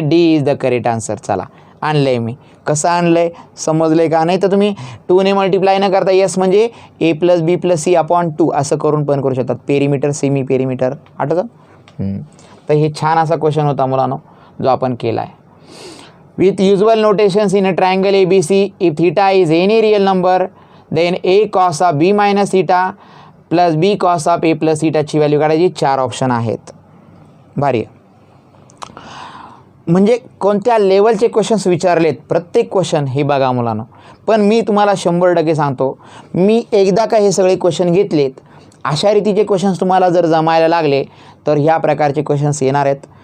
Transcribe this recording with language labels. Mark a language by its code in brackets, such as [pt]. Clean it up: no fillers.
[en] D is the correct answer. [mr] चला आणलं आहे मी. कसं आणलं आहे समजलं आहे का? नाही तर तुम्ही 2ने मल्टिप्लाय न करता यस म्हणजे ए प्लस बी प्लस सी अपॉन 2 असं करून पण करू शकतात. पेरीमीटर सेमी पेरीमीटर आठवतं. तर हे छान असा क्वेश्चन होता मुलांनो जो आपण केला आहे. [en] With usual notations in a triangle ABC, if theta is any real number, then a cos of b minus theta plus b cos of a plus theta [mr] ची व्हॅल्यू काढायची. 4 ऑप्शन आहेत. भारी आहे. म्हणजे कोणत्या लेवलचे क्वेश्चन्स विचारलेत प्रत्येक क्वेश्चन हे बघा मुलांनो. पण मी तुम्हाला 100% सांगतो मी एकदा का हे सगळे क्वेश्चन घेतलेत अशा रीतीचे क्वेश्चन्स तुम्हाला जर जमायला लागले तर ह्या प्रकारचे क्वेश्चन्स येणार आहेत.